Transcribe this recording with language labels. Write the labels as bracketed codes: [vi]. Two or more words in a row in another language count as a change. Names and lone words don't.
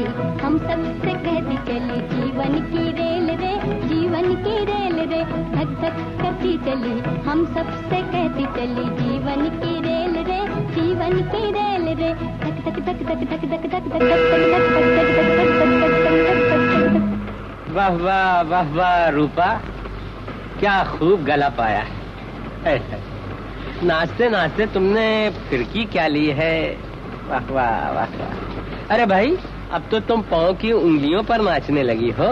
[hi] हम सबसे कहती चली जीवन की रेल रे, जीवन की रेल रे, धक धक करती चली। हम सबसे कहती चली जीवन की रेल रे, जीवन की रेल रे, धक धक धक धक धक धक धक धक धक। वाह वाह वाह वाह रूपा, क्या खूब गला पाया है। नाचते नाचते तुमने फिरकी क्या ली है। वाह वाह वाह वाह। अरे भाई, अब तो तुम पाँव की उंगलियों पर नाचने लगी हो।